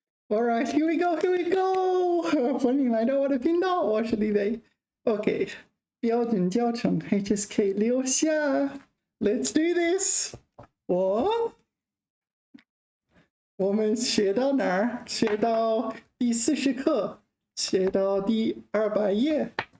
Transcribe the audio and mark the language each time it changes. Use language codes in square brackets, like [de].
[en] Alright, here we go, here we go! [zh] 欢迎来到我的频道，我是李雷。 [en] OK， [zh] 标准教程 HSK6下 [en] ，Let's do this！ [zh] 我们学到哪儿？学到第40课，学到第200页。